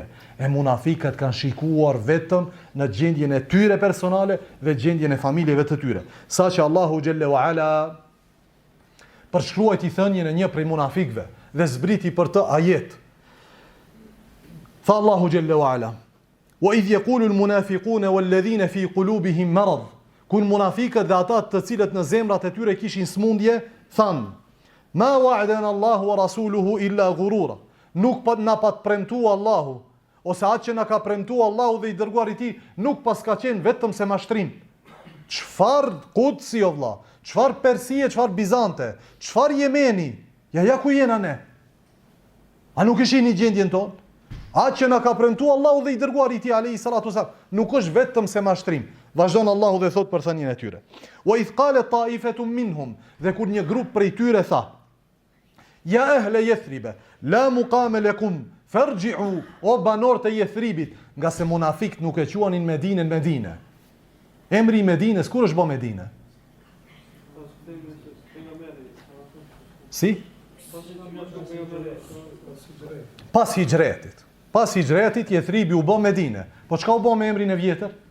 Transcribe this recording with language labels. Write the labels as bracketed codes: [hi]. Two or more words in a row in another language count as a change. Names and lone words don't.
[sq] E munafikat kanë shikuar vetëm në gjendjen e tyre personale dhe gjendjen e familjeve të tyre. Saqë Allahu [ar] جل وعلا [sq] përshkruajti thënien e një prej munafikëve dhe zbriti për të ajet. Tha Allahu [ar] جل وعلا وإذ يقول المنافقون والذين في قلوبهم مرض", [sq] kur munafiqët dhe ata të cilët në zemrat e tyre kishin smundje, thanë: [ar] "ما وعدنا الله ورسوله إلا غرورا", [sq] nuk na pat premtuar Allahu, ose atë që na ka premtuar Allahu dhe i dërguari i tij, nuk pas ka qenë vetëm se mashtrim. Çfarë Kudsi o vlla, çfarë Persie, çfarë Bizante, çfarë Jemeni? Ja ku jena ne? A nuk ishin në gjendjen tonë? Atë që na ka premtuar Allahu dhe i dërguari i tij [ar] عليه الصلاة والسلام, [sq] nuk është vetëm se mashtrim. Vazhdon Allahu dhe thot për thënien e tyre: [ar] "وإذ قالت طائفة منهم", [sq] dhe kur një grup prej tyre tha: [ar] "يا أهل يثرب لا مقام لكم فارجعوا", [sq] o banorët e Yathribit, nga se munafikt nuk e quanin Medinën Medinë. Emri i Medinës kur është bë Medinë? Si? Pas hijretit. Pas hijretit Yathribi u bë Medinë. Po çka u bë me emrin e vjetër?